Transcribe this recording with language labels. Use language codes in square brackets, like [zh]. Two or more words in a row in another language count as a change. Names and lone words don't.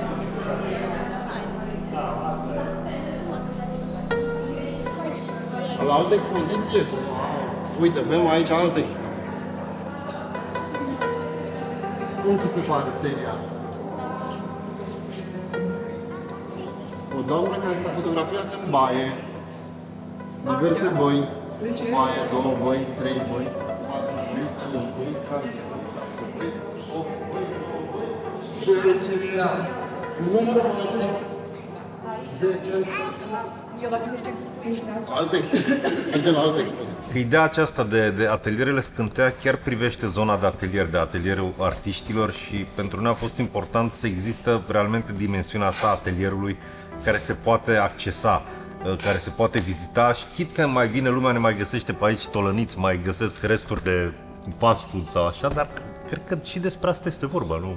[ro] La Altă expoziție? Uite, avem aici altă expoziție. Cum ți se pare seria? O doamnă care s-a fotografiat în baie. Diverse boi. Baie, 2 boi, 3 boi, 4 boi, 5 boi, 6 boi, 7 boi, 8 boi, 9 boi, 10 boi. Numărul plăcea 10. Alte expoziție. Alte expoziție. Ideea aceasta de atelierele Scânteia chiar privește zona de atelierul artiștilor și pentru noi a fost important să există realmente dimensiunea asta a atelierului care se poate accesa, care se poate vizita și chit că mai vine lumea, ne mai găsește pe aici tolăniți, mai găsesc resturi de [en] fast food [ro] sau așa, dar cred că și despre asta este vorba, nu?